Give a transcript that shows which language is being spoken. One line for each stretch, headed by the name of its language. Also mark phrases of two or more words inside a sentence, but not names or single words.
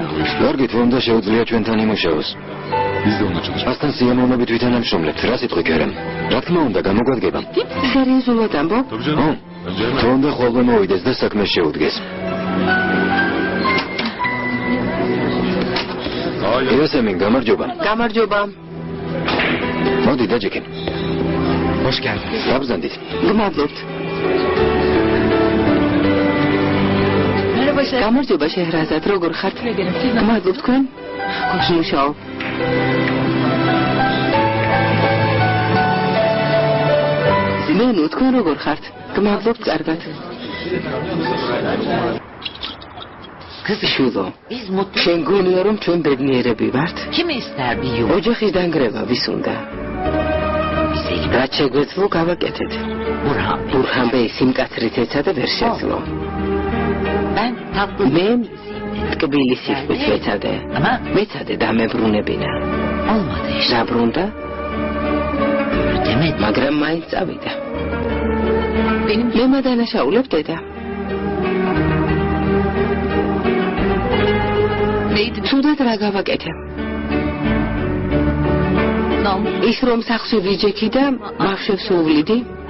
Georgian: კარგით, უნდა შეუძლია ჩვენთან იმუშაოს. ასთან სიამოვნებით ვითანამშრომლებთ, რა სიტყვი გერემ. რა თქმა უნდა, გამოგვადგება. სერიოზულად ამბობ? თუ უნდა ხოლმე მოვიდეს და საქმე შეუდგეს. იოსემინ, გამარჯობა. გამარჯობა. მოდი დაჯექი.
Turkish: Hoş geldiniz.
Georgian: გაბრძანდით. გმადლობთ. გამარჯობა შეჰრაზად, როგორ ხართ? გმადლობთ თქვენ? მუშაობ. ზიმენო, თქვენ როგორ ხართ? გმადლობთ, კარგად. შვილო, შენ გონია რომ ჩვენ ბედნიერები ვართ?
Turkish: Kim ister bir yuva?
Georgian: ოჯახის დანგრევა ვის უნდა? რაც შეგვეძლო გავაკეთეთ. Burhan Bey. ბურჰან ბეი სიმკაცრით ეცადა ვერ შეძლო.
Turkish: Ben tatlı
Georgian: მე ტკბილი სიტყვით ვეცადე.
Turkish: ama
Georgian: მეცადე დამებრუნებინა.
Turkish: olmadı işte.
Georgian: დაბრუნდა,
Turkish: Demedim.
Georgian: მაგრამ მაინც წავიდა. მე მადანაშაულებ დედა. თუდად რა გავაკეთე? ის რომ სახში ვიჯექი და ბავშვებს უვლიდი?